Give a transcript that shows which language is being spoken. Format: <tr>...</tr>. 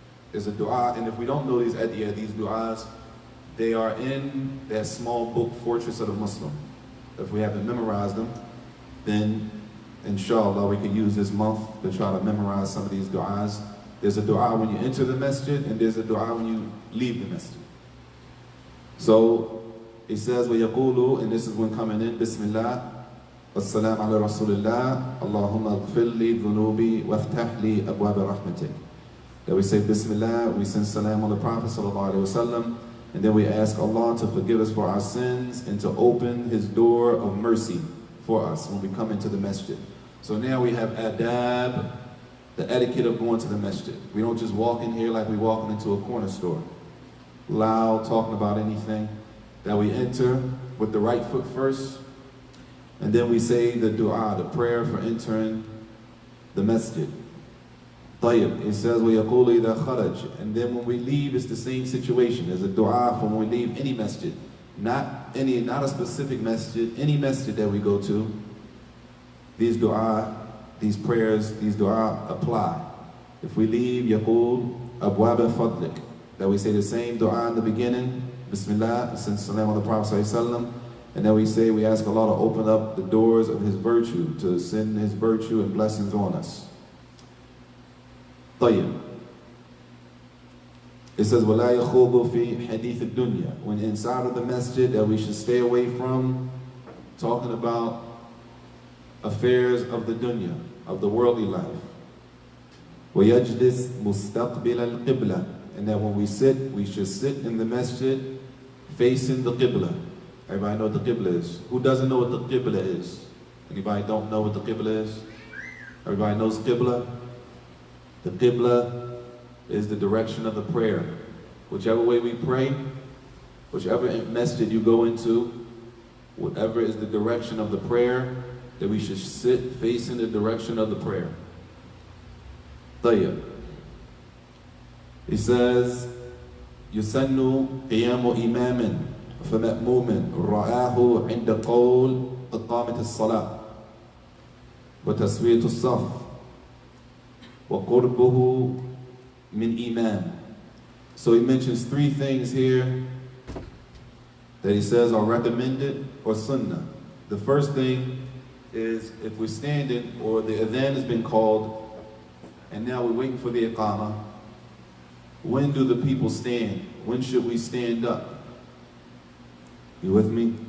<en>There's a dua, and if we don't know these adiyah, these du'as, they are in that small book, Fortress of the Muslim. If we haven't memorized them, then inshallah we can use this month to try to memorize some of these du'as. There's a dua when you enter the masjid, and there's a dua when you leave the masjid. So he says,</en> <ar>وَيَقُولُ,</ar> <en>and this is when coming in,</en> <ar>Bismillah, والسلام على رسول الله اللهم اغفر لي ذنوبي وافتح لي أبواب رحمتك.</ar> <en>That we say Bismillah, we send salam on the Prophet sallallahu alaihi wasallam, and then we ask Allah to forgive us for our sins and to open His door of mercy for us when we come into the masjid. So now we have adab, the etiquette of going to the masjid. We don't just walk in here like we walking into a corner store, loud, talking about anything. That we enter with the right foot first, and then we say the dua, the prayer for entering the masjid.</en> <ar>طيب,</ar> <en>it says,</en> <ar>وَيَقُولُ إِذَا خَرَجْ.</ar> <en>And then when we leave, it's the same situation. There's a dua for when we leave any masjid. Not a specific masjid, any masjid that we go to. These dua, these prayers, these dua apply. If we leave,</en> <ar>يقول أبواب فضلك.</ar> <en>That we say the same dua in the beginning, Bismillah, send salam on the Prophet ﷺ, and then we ask Allah to open up the doors of His virtue, to send His virtue and blessings on us.</en> <ar>طيب.</ar> <en>It says,</en> <ar>وَلَا يَخُوضُ فِي حَدِيثِ الدُّنْيا.</ar> <en>When inside of the masjid, that we should stay away from talking about affairs of the dunya, of the worldly life.</en> <ar>وَيَجْلِسْ مُسْتَقْبِلَ الْقِبْلَةِ.</ar> <en>And that when we sit, we should sit in the masjid facing the qibla. Everybody know what the qibla is. Who doesn't know what the qibla is? Anybody don't know what the qibla is? Everybody knows qibla? The qibla is the direction of the prayer. Whichever way we pray, whichever masjid you go into, whatever is the direction of the prayer, that we should sit facing the direction of the prayer.</en> <ar>طيب.</ar> <en>He says,</en> <ar>يسن قيام إمام فمأموم رآه عند قول إقامة الصلاة وتسوية الصف وقربه من إمام.</ar> <en>So he mentions three things here that he says are recommended or sunnah. The first thing is if we're standing or the adhan has been called and now we're waiting for the iqamah. When do the people stand? When should we stand up? You with me?</en>